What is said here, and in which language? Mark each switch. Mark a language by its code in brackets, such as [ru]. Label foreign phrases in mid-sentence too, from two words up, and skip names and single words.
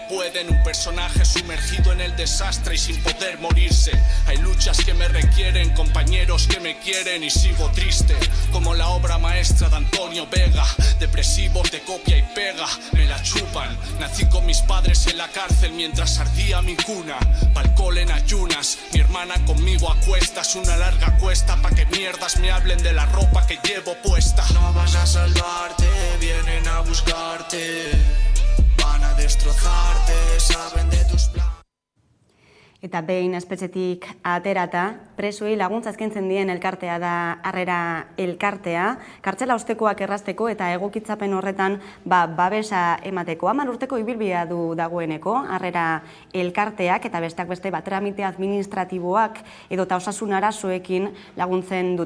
[es] pueden, un personaje sumergido en el desastre y sin poder morirse, hay luchas que me requieren, compañeros que me quieren y sigo triste, como la obra maestra de Antonio Vega, depresivos de copia y pega, me la chupan, nací con mis padres en la cárcel mientras ardía mi cuna, pa'l cole en ayunas, mi hermana conmigo a cuestas, una larga cuesta pa' que mierdas me hablen de la ropa que llevo puesta. No vas a salvarte, vienen a buscarte, van a destrozarte, saben de tus planes. [eu] Eta behin espetxetik aterata, presoei laguntza eskaintzen dien elkartea da Harrera elkartea, kartzela ostekoak errazteko eta egokitzapen horretan babesa emateko. 10 urteko ibilbidea du dagoeneko Harrera elkarteak eta besteak beste tramite administratiboak edota osasun arazoekin laguntzen dute.